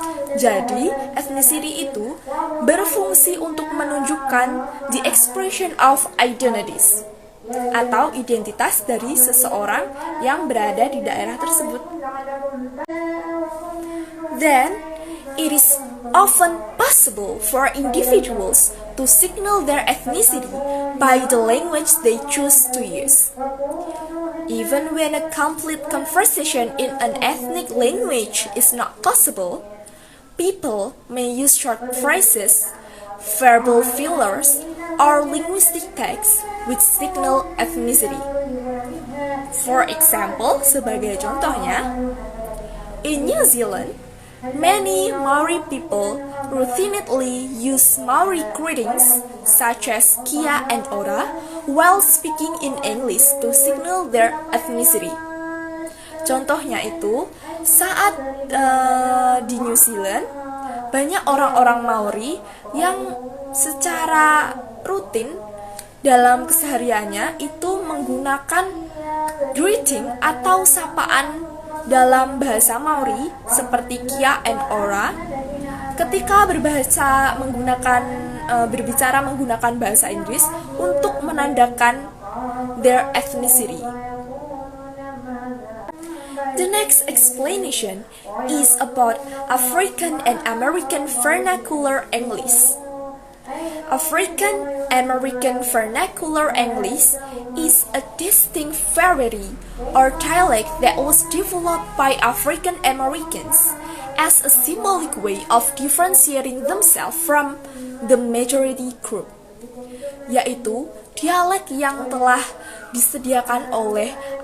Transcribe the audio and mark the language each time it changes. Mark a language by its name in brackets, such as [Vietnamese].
[Indonesian] Jadi, ethnicity itu berfungsi untuk menunjukkan [English] the expression of identities [Indonesian] atau identitas dari seseorang yang berada di daerah tersebut. [English] Then, it is often possible for individuals to signal their ethnicity by the language they choose to use. Even when a complete conversation in an ethnic language is not possible, people may use short phrases, verbal fillers, or linguistic tags which signal ethnicity. For example, [Indonesian] sebagai contohnya, [English] in New Zealand, many Maori people routinely use Maori greetings such as kia and ora while speaking in English to signal their ethnicity. [Indonesian] Contohnya itu, saat di New Zealand, banyak orang-orang Maori yang secara rutin dalam kesehariannya itu menggunakan greeting atau sapaan dalam bahasa Maori seperti kia and ora ketika berbicara menggunakan bahasa Inggris untuk menandakan [English] their ethnicity. The next explanation is about African and American vernacular English. African American vernacular English is a distinct variety or dialect that was developed by African Americans as a symbolic way of differentiating themselves from the majority group, [Indonesian] yaitu dialek yang telah disediakan oleh